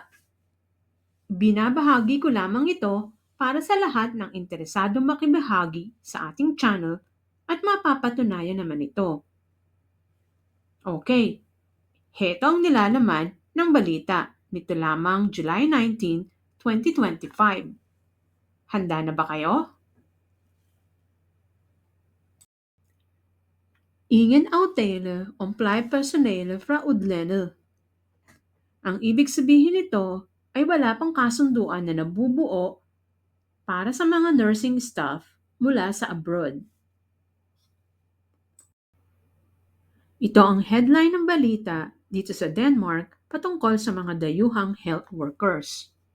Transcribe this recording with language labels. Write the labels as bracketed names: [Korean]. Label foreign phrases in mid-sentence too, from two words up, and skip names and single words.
[Filipino] Binabahagi ko lamang ito para sa lahat ng interesadong makibahagi sa ating channel at mapapatunayan naman ito. Okay, heto ang nilalaman ng balita nito lamang July 19, 2025. Handa na ba kayo? [Danish] Ingen aftale om plejepersonale fra udlandet. [Filipino] Ang ibig sabihin nito ay wala pang kasunduan na nabubuo para sa mga [English] nursing staff [Filipino] mula sa abroad. Ito ang headline ng balita dito sa Denmark patungkol sa mga dayuhang [English] health workers.